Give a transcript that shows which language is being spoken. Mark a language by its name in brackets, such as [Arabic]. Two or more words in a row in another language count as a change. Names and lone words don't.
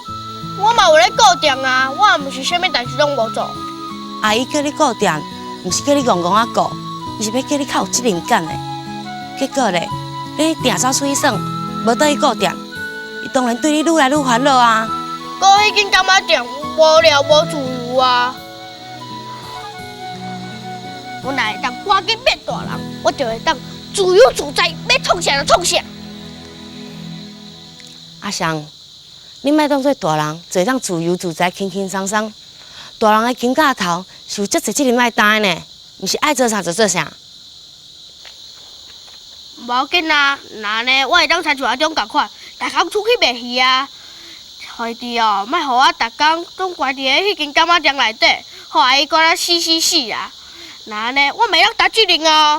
[Min Nan Chinese] 我嘛有咧顾店啊，我也毋是啥物代志拢无做。阿姨叫你顾店，毋是叫你戆戆啊顾，伊是要叫你较有责任感的。结果咧，你定走出去耍，无倒去顾店，伊当然对你愈来愈烦恼啊。顾迄间干妈店无聊无自由啊。我若会当赶紧变大人，我就会当自由自在，要创啥就创啥。阿翔，你莫当做大人，就会当自由自在、轻轻松松。大人的肩胛头是有足侪责任要担的呢，毋是爱做啥就做啥。无要紧啊，那安尼我会当参像阿中共款，逐工出去卖鱼啊。快弟哦，莫互我逐工拢关伫迄间干妈店内底，互阿姨管我死啊！那安尼我袂当担责任哦。